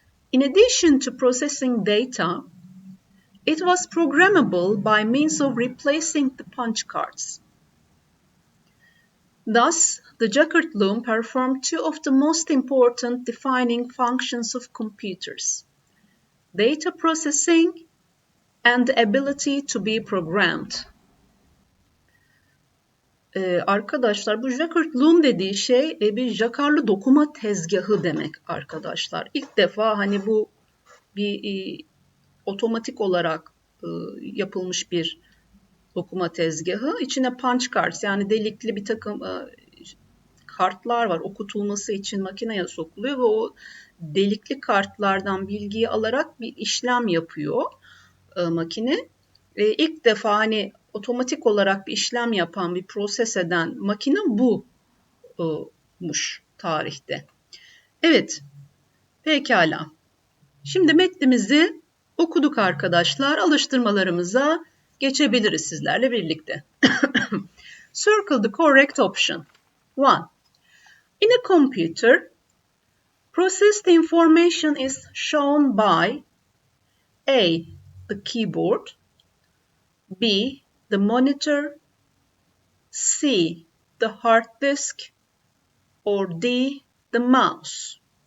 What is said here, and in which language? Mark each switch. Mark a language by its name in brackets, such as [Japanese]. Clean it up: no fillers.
[English] In addition to processing data, it was programmable by means of replacing the punch cards. Thus, the Jacquard loom performed two of the most important defining functions of computers: data processing and the ability to be programmed. [Turkish] Arkadaşlar bu Jacquard loom dediği şey bir jakarlı dokuma tezgahı demek arkadaşlar. İlk defa hani bu bir otomatik olarak yapılmış bir dokuma tezgahı. İçine punch cards yani delikli bir takım kartlar var. Okutulması için makineye sokuluyor ve o delikli kartlardan bilgiyi alarak bir işlem yapıyor makine. İlk defa hani otomatik olarak bir işlem yapan, bir proses eden makine buymuş tarihte. Evet, pekala. Şimdi metnimizi okuduk arkadaşlar. Alıştırmalarımıza geçebiliriz sizlerle birlikte. [English] Circle the correct option. 1. In a computer, processed information is shown by A. The keyboard, B. The monitor, C. The hard disk, or D. The mouse.